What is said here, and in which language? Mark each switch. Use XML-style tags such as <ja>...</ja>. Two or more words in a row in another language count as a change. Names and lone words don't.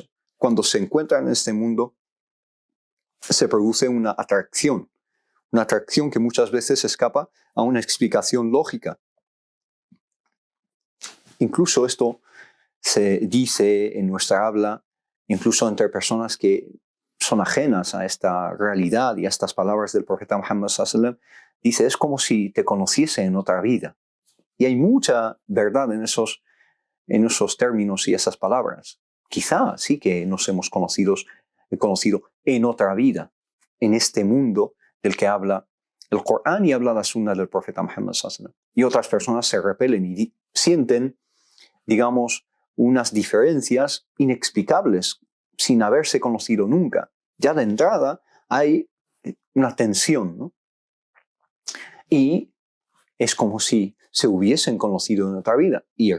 <es>Cuando se encuentran en este mundo, se produce una atracción que muchas veces escapa a una explicación lógica. Incluso esto se dice en nuestra habla, incluso entre personas que son ajenas a esta realidad y a estas palabras del profeta Muhammad</es> <ar>صلى الله عليه وسلم,</ar> <es>dice, es como si te conociese en otra vida. Y hay mucha verdad en esos términos y esas palabras. Quizá sí que nos hemos conocido en otra vida, en este mundo del que habla el Corán y habla la sunna del profeta Muhammad</es> <ar>صلى الله عليه وسلم.</ar> <es>Y otras personas se repelen y sienten, digamos, unas diferencias inexplicables sin haberse conocido nunca. Ya de entrada hay una tensión, ¿no? Y es como si se hubiesen conocido en otra vida.</es>